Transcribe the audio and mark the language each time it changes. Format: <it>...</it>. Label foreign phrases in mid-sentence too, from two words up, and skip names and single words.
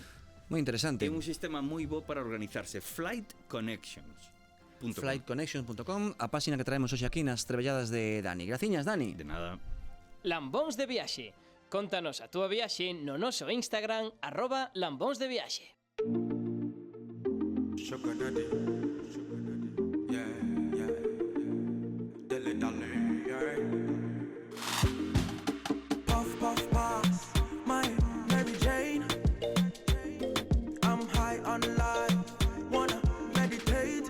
<gl>moi interesante. é un sistema moi bo para organizarse. Flightconnections.com. Flightconnections.com, a páxina que traemos hoxe aquí nas trebelladas de Dani. Graciñas, Dani. De nada. Lambóns de viaxe. Contanos a túa viaxe no noso Instagram @lambónsdeviaxe.</gl> <en>Sugar daddy. Yeah, yeah. Dilly dally, yeah. Puff, puff, pass, my Mary Jane. I'm high on life, wanna meditate.</en>